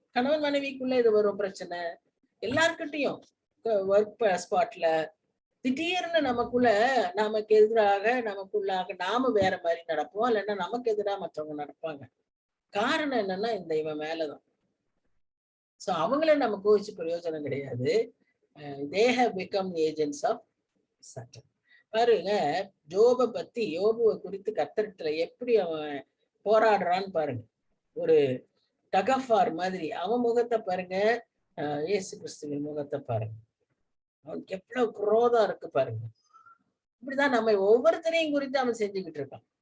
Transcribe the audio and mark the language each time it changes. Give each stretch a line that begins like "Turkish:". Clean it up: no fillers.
Tamil: கணவன் மனைவிக்குள்ள இது வரும் பிரச்சனை. எல்லார்கிட்டையும் ஒர்க் ஸ்பாட்ல திடீர்னு நமக்கு எதிராக நமக்குள்ளாக நாம வேற மாதிரி நடப்போம், இல்லைன்னா நமக்கு எதிராக மற்றவங்க நடப்பாங்க. காரணம் என்னன்னா இந்த இவன் மேலதான். சோ அவங்கள நம்ம கோவிச்சு பிரயோஜனம் கிடையாது.
English: they have become agents of Satan.
Tamil: பாருங்க, யோபுவை குறித்து கர்த்தரிடத்துல எப்படி அவன் போராடுறான்னு பாருங்க. ஒரு டகஃபார் மாதிரி அவன் முகத்தை பாருங்க, இயேசு கிறிஸ்துவின் முகத்தை பாருங்க. அவனுக்கு எவ்வளவு குரோதம் இருக்கு பாருங்க. இப்படிதான் நம்ம ஒவ்வொருத்தரையும் குறித்து அவன் செஞ்சுக்கிட்டு இருக்கான்.